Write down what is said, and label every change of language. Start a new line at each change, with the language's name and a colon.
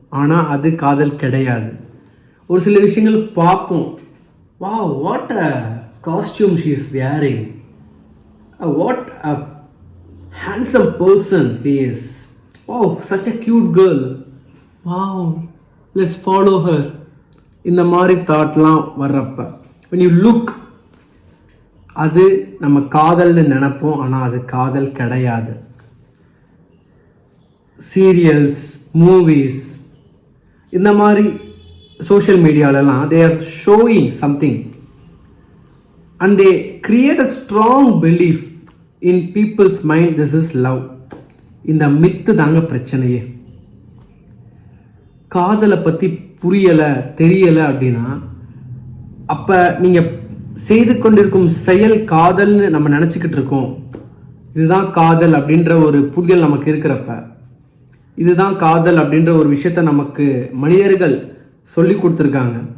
Tamil: ஆனால் அது காதல் கிடையாது. ஒரு சில விஷயங்கள் பார்ப்போம்,
English: Wow what a costume she is wearing, what a handsome person he is, wow such a cute girl, wow let's follow her.
Tamil: இந்த மாதிரி தாட்லாம் வர்றப்ப
English: when you look,
Tamil: அது நம்ம காதல்னு நினைப்போம். ஆனால் அது காதல் கிடையாது.
English: Serials, movies, இந்த மாதிரி social மீடியாலலாம் they are showing something and they create a strong belief in people's mind, this is love.
Tamil: இந்த மித்து தாங்க பிரச்சனையே. காதலை பற்றி புரியலை, தெரியலை அப்படின்னா அப்போ நீங்கள் செய்து கொண்டிருக்கும் செயல் காதல்னு நம்ம நினச்சிக்கிட்டு இருக்கோம். இதுதான் காதல் அப்படின்ற ஒரு புரிதல் நமக்கு இருக்கிறப்ப, இதுதான் காதல் அப்படின்ற ஒரு விஷயத்த நமக்கு மனிதர்கள் சொல்லி கொடுத்துருக்காங்க.